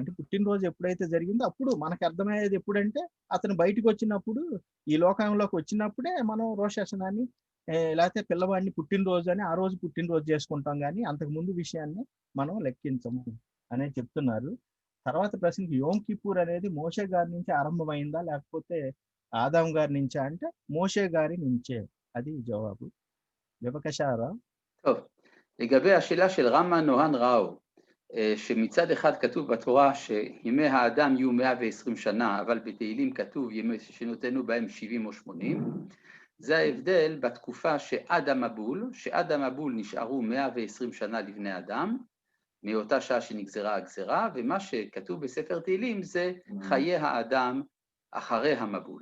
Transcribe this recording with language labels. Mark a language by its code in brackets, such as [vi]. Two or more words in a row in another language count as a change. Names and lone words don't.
[te] అంటే పుట్టినరోజు ఎప్పుడైతే జరిగిందో అప్పుడు మనకు అర్థమయ్యేది ఎప్పుడంటే అతను బయటకు వచ్చినప్పుడు, ఈ లోకంలోకి వచ్చినప్పుడే మనం రోషాషనాన్ని లేకపోతే పిల్లవాడిని పుట్టినరోజు అని ఆ రోజు పుట్టినరోజు చేసుకుంటాం. కానీ అంతకుముందు విషయాన్ని మనం లెక్కించము అనేది చెప్తున్నారు. తర్వాత ప్రశ్నకి యోమ్ కిపూర్ అనేది మోషే గారి నుంచి ఆరంభమైందా లేకపోతే ఆదాం గారి నుంచా అంటే మోషే గారి నుంచే, అది జవాబు. [he] בבקשה. טוב, לגבי השאלה של רמה נוהן ראו, שמצד אחד כתוב בתורה שימי האדם יהיו 120 שנה, אבל בתהילים כתוב ימי שנותנו בהם 70 או 80, זה ההבדל בתקופה שעד המבול נשארו 120 שנה לבני אדם, מאותה שעה שנגזרה הגזרה, ומה שכתוב בספר תהילים זה חיי האדם אחרי המבול.